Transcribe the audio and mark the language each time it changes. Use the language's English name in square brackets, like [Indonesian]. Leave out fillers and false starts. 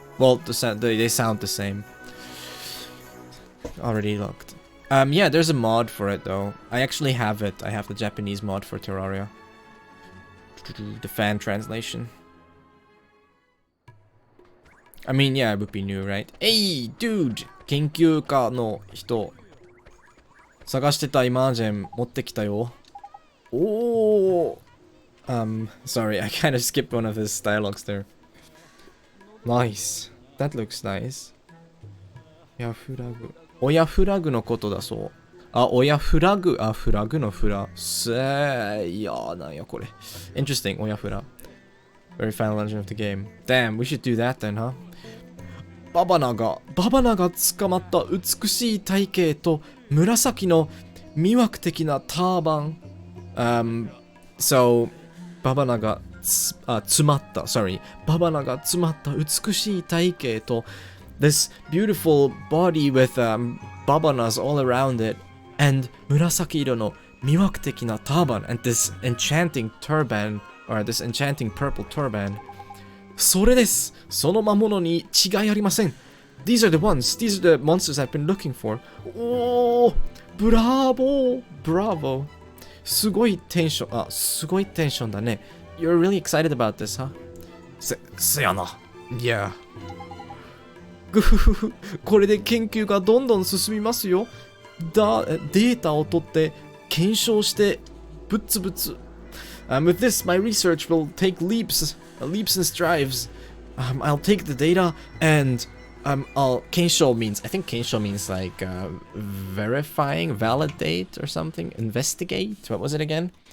[English] Well, they sound the same. Already looked. Yeah, there's a mod for it though. I actually have it. I have the Japanese mod for Terraria. The fan translation. I mean, yeah, it would be new, right? Hey, dude! [Japanese] 研究家の人。探してたイマージェン持ってきたよ。 [English] Oh! Sorry, I kind of skipped one of his dialogues there. Nice. That looks nice. 親フラグ。 [Japanese] 親フラグのことだそう。あ、親フラグ。あ、フラグのフラ。いや、なんやこれ。 [English] Interesting, 親フラ。 Very final legend of the game. Damn, we should do that then, huh? [Japanese] ババナが捕まった美しい体型と紫の魅惑的なターバン。So, ババナが詰まった、 [English] sorry、 [Japanese] ババナが詰まった美しい体型と、 [English] this beautiful body with babanas all around it, and [Japanese] 紫色の魅惑的なターバン [English] and this enchanting turban, or this enchanting purple turban. [Japanese] それです。その魔物に違いありません。 [English] These are the ones. These are the monsters I've been looking for. [Japanese] おー、ブラボー、ブラボー。すごいテンション、すごいテンションだね。 [English] You're really excited about this, huh? [Japanese] せやな。Yeah. ぐふふふ。これで研究がどんどん進みますよ。データを取って検証してぶつぶつ。 [English] With this, my research will take leaps and strides. I'll take the data and Kensho means, I think Kensho means like verifying, validate or something, investigate. What was it again?